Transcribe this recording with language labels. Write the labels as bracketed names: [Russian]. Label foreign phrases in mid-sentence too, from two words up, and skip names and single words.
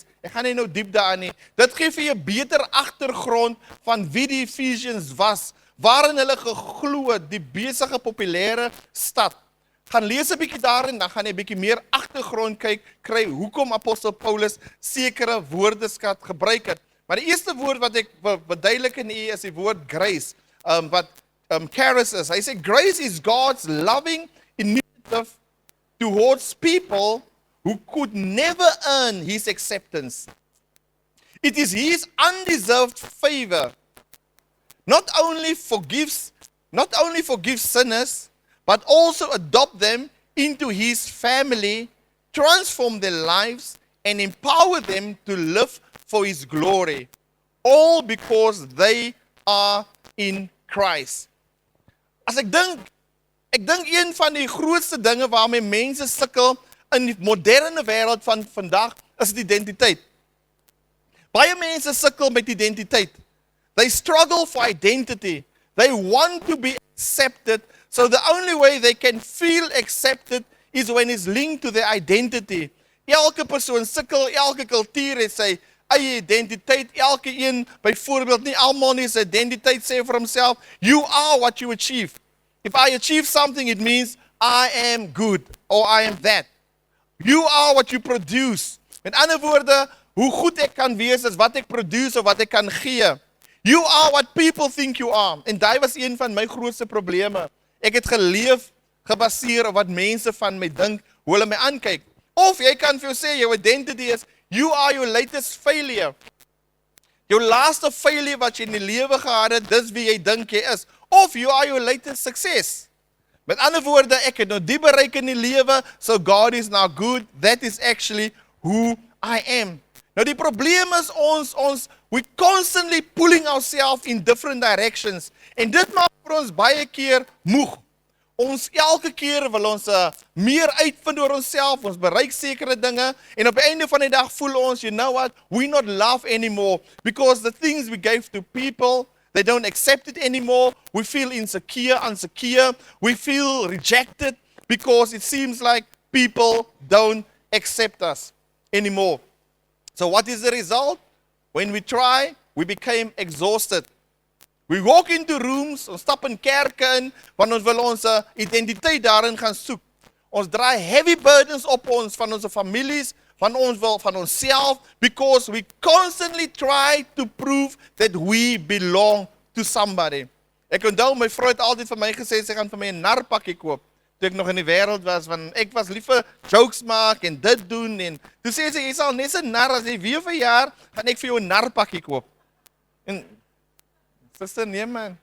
[Afrikaans] Ek gaan nie nou diep daarin nie. Dit gee vir jy 'n beter agtergrond van wie die Ephesians was, waarin hulle geglo het, die besige populêre stad. Gaan lees 'n bietjie daarin, dan gaan jy 'n bietjie meer agtergrond kry hoekom apostel Paulus sekere woordeskat gebruik het. Maar die eerste woord wat ek verduidelik in u is die woord grace, wat charis is. Hy sê [English] grace is God's loving initiative towards people who could never earn his acceptance. It is his undeserved favor. Not only forgives sinners, but also adopt them into his family, transform their lives, and empower them to live for his glory. All because they are in Christ. [Afrikaans] As ek dink een van die grootste dinge waarmee mense sukkel in die moderne wêreld van vandag is die identiteit. Baie mense sukkel met identiteit. [English] They struggle for identity. They want to be accepted. So the only way they can feel accepted is when it's linked to their identity. [Afrikaans] Elke persoon sukkel, elke kultuur het sy eie identiteit. Elke een, byvoorbeeld, nie almal nie sy identiteit sê vir homself, [English] you are what you achieve. If I achieve something, it means I am good or I am that. You are what you produce. [Afrikaans] Met ander woorde, hoe goed ek kan wees is wat ek produce of wat ek kan gee. [English] You are what people think you are. [Afrikaans] En daai was een van my grootste probleme. Ek het geleef gebaseer op wat mense van my dink, hoe hulle my aankyk. Of jy kan vir jou sê, jou identity is, [English] you are your latest failure. [Afrikaans] Jou laaste failure wat jy in die lewe gehad het, dis wie jy dink jy is. [English] Of you are your latest success. [Afrikaans] Met ander woorde, ek het nou die bereik in die lewe, so [English] God is now good. That is actually who I am. [Afrikaans] Nou die probleem is [English] we constantly pulling ourselves in different directions. [Afrikaans] En dit maak vir ons baie keer moeg. Ons elke keer wil ons meer uitvind oor onsself, ons bereik sekere dinge, en op die einde van die dag voel ons, [English] you know what, we not love anymore, because the things we gave to people, they don't accept it anymore, we feel insecure, we feel rejected, because it seems like people don't accept us anymore. So what is the result? When we try, we became exhausted. We walk into rooms, [Afrikaans] ons stap in kerke in, want ons wil ons identiteit daarin gaan soek. Ons draai [English] heavy burdens [Afrikaans] op ons, van onze families, van onsself, [English] because we constantly try to prove that we belong to somebody. [Afrikaans] Ek onthou, my vrou het altyd vir my gesê, sy gaan vir my 'n narpakkie koop, toe ek nog in die wêreld was, want ek was liever jokes maak en dit doen, en toe sê sy, jy sal net 'n nar, as jy weer verjaar, gaan ek vir jou 'n narpakkie koop. En sister, nee man.